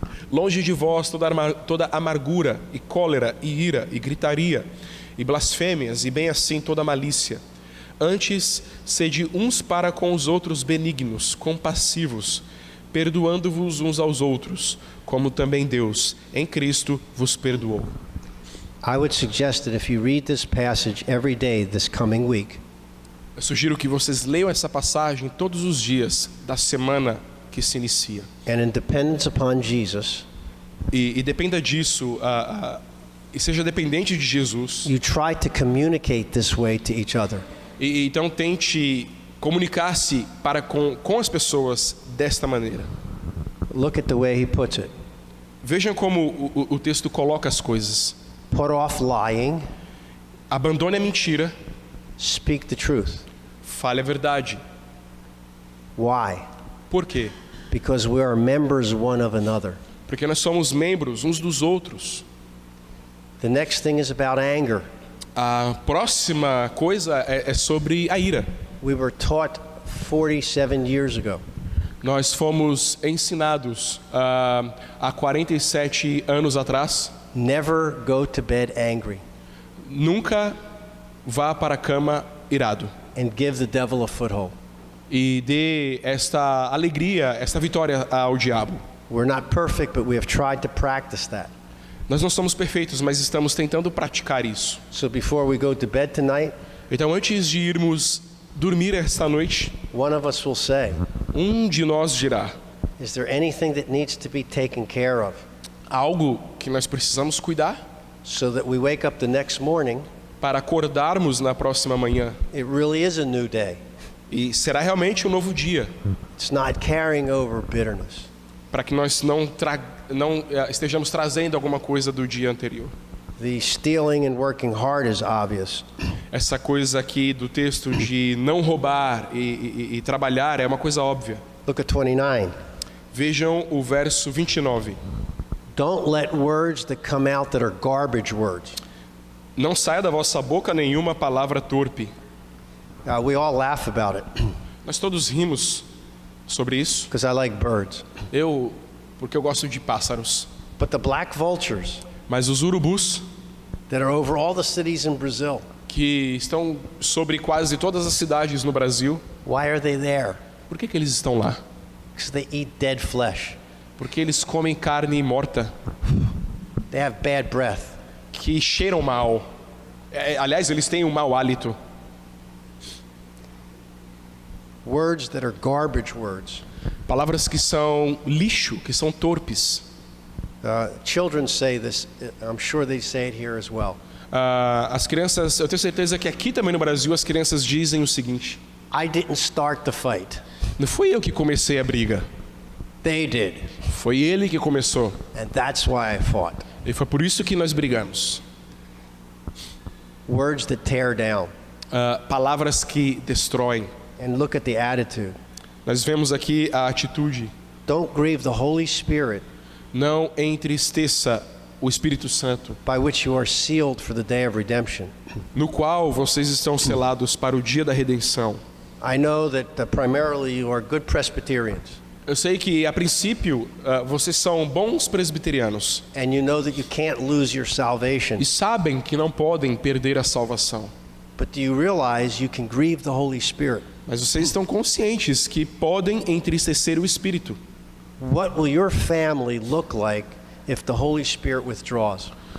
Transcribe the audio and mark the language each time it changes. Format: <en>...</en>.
<pt>Longe de vós toda amargura, e cólera, e ira, e gritaria, e blasfêmias, e bem assim toda malícia. Antes, sede uns para com os outros benignos, compassivos, perdoando-vos uns aos outros, como também Deus, em Cristo, vos perdoou.</pt> <en>I would suggest that if you read this passage every day this coming week,</en> <pt>Eu sugiro que vocês leiam essa passagem todos os dias da semana que se inicia.</pt> <en>and in dependence upon Jesus,</en> <pt>E dependa disso, e seja dependente de Jesus.</pt> <en>you try to communicate this way to each other.</en> <pt>E então tente comunicar-se com as pessoas desta maneira.</pt> <en>Look at the way he puts it.</en> <pt>Vejam como o texto coloca as coisas.</pt> <en>Put off lying,</en> <pt>Abandone a mentira,</pt> <en>speak the truth.</en> <pt>fale a verdade.</pt> <en>Why?</en> <pt>Por quê?</pt> <en>Because we are members one of another.</en> <pt>Porque nós somos membros uns dos outros.</pt> <en>The next thing is about anger.</en> <pt>A próxima coisa é sobre a ira.</pt> <en>We were taught 47 years ago</en> <pt>Nós fomos ensinados há 47 anos atrás,</pt> <en>never go to bed angry</en> <pt>nunca vá para a cama irado.</pt> <en>and give the devil a foothold.</en> <pt>E dê esta alegria, esta vitória ao diabo.</pt> <en>We're not perfect, but we have tried to practice that.</en> <pt>Nós não somos perfeitos, mas estamos tentando praticar isso.</pt> <en>So before we go to bed tonight,</en> <pt>Então, antes de irmos dormir esta noite,</pt> <en>one of us will say,</en> <pt>de nós dirá:</pt> <en>is there anything that needs to be taken care of</en> <pt>algo que nós precisamos cuidar</pt> <en>so that we wake up the next morning,</en> <pt>para acordarmos na próxima manhã.</pt> <en>it really is a new day.</en> <pt>E será realmente um novo dia,</pt> <en>It's not carrying over bitterness.</en> <pt>para que nós não estejamos trazendo alguma coisa do dia anterior.</pt> <en>The stealing and working hard is obvious.</en> <pt>Essa coisa aqui do texto de não roubar e trabalhar é uma coisa óbvia.</pt> <en>Look at 29.</en> <pt>Vejam o verso 29.</pt> <en>Don't let words that come out that are garbage words.</en> <pt>Não saia da vossa boca nenhuma palavra torpe.</pt> <en>We all laugh about it</en> <pt>Nós todos rimos sobre isso.</pt> <en>because I like birds.</en> <pt>Porque eu gosto de pássaros.</pt> <en>But the black vultures</en> <pt>Mas os urubus,</pt> <en>that are over all the cities in Brazil,</en> <pt>que estão sobre quase todas as cidades no Brasil,</pt> <en>why are they there?</en> <pt>por que eles estão lá?</pt> <en>Because they eat dead flesh.</en> <pt>Porque eles comem carne morta,</pt> <en>They have bad breath.</en> <pt>que cheiram mal. Aliás, eles têm um mau hálito.</pt> <en>Words that are garbage words.</en> <pt>Palavras que são lixo, que são torpes.</pt> <en>Children say this. I'm sure they say it here as well.</en> <pt>As crianças, eu tenho certeza que aqui também no Brasil as crianças dizem o seguinte:</pt> <en>I didn't start the fight.</en> <pt>não fui eu que comecei a briga,</pt> <en>They did.</en> <pt>foi ele que começou.</pt> <en>And that's why I fought.</en> <pt>E foi por isso que nós brigamos.</pt> <en>Words that tear down.</en> <pt>Palavras que destroem.</pt> <en>And look at the attitude.</en> <pt>Nós vemos aqui a atitude.</pt> <en>Don't grieve the Holy Spirit,</en> <pt>Não entristeça o Espírito Santo,</pt> <en>by which you are sealed for the day of redemption.</en> <pt>no qual vocês estão selados para o dia da redenção.</pt> <en>I know that primarily you are good Presbyterians,</en> <pt>Eu sei que, a princípio, vocês são bons presbiterianos</pt> <en>and you know that you can't lose your salvation.</en> <pt>e sabem que não podem perder a salvação.</pt> <en>But do you realize you can grieve the Holy Spirit?</en> <pt>Mas vocês estão conscientes que podem entristecer o Espírito.</pt> <en>What will your family look like if the Holy Spirit withdraws?</en>